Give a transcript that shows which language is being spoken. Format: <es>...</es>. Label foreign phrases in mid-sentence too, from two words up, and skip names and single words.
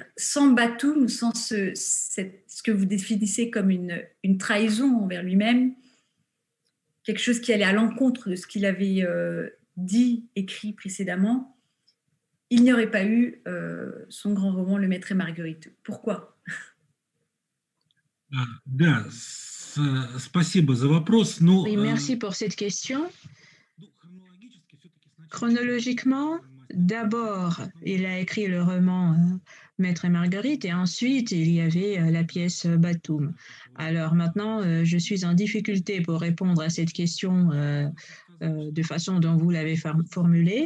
<fr>Sans Batum, sans ce que vous définissez comme une trahison envers lui-même, quelque chose qui allait à l'encontre de ce qu'il avait dit, écrit précédemment, il n'y aurait pas eu son grand roman Le Maître et Marguerite. Pourquoi?</fr> <ru>Да, с спасибо за вопрос. Ну,</ru> <fr>Oui, merci pour cette question. Chronologiquement, d'abord, il a écrit le roman Maître et Marguerite et ensuite, il y avait la pièce Batoum. Alors maintenant, je suis en difficulté pour répondre à cette question de façon dont vous l'avez formulée.</fr>